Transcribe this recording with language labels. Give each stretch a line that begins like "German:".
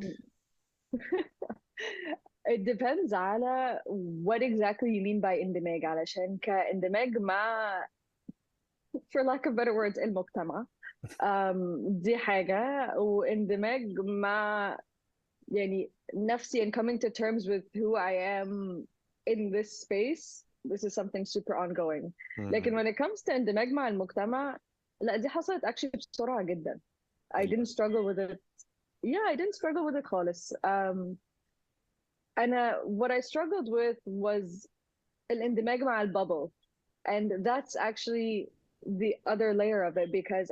English: um, it depends على what exactly you mean by اندماج.
Arabic: علشان كاندماج مع
English: for lack of better words
Arabic: المجتمع، دي حاجة. واندماج مع يعني نفسي
English: and coming to terms with who I am in this space, this is something super ongoing.
Arabic: لكن مم.
English: when it comes to
Arabic: اندماج مع المجتمع، لا دي حصلت actually بسرعة جدا.
English: I didn't struggle with it. Yeah, I didn't struggle with it خالص. أنا what I struggled with was
Arabic: الاندماج مع البubble,
English: and that's actually the other layer of it because